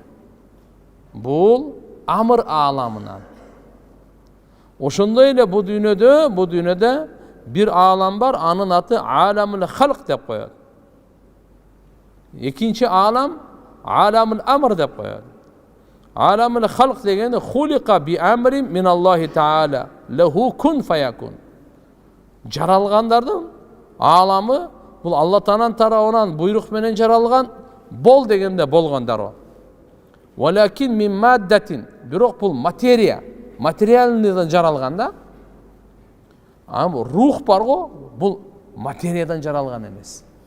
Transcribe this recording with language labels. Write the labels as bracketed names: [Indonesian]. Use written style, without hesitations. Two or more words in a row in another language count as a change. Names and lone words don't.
[Kyrgyz] Бул амр аламынан. Ошондой эле бул дүйнөдө бир алам бар, анын аты [Arabic] عالم الخلق [Kyrgyz] деп коет. Экинчи алам [Arabic] عالم الأمر [Kyrgyz] деп коет. [Arabic] عالم الخلق дегени خلق بأمر من الله تعالى له كن فيكون. [Kyrgyz] Жаралгандардын аламы бул Алла Тааланын тарабынан буйрук менен жаралган, бол дегенде болгондар. [Arabic] ولكن من مادة, [Kyrgyz] бирок бул материя, материалдан жаралган да. Ам рух бар го, бул материядан жаралган эмес.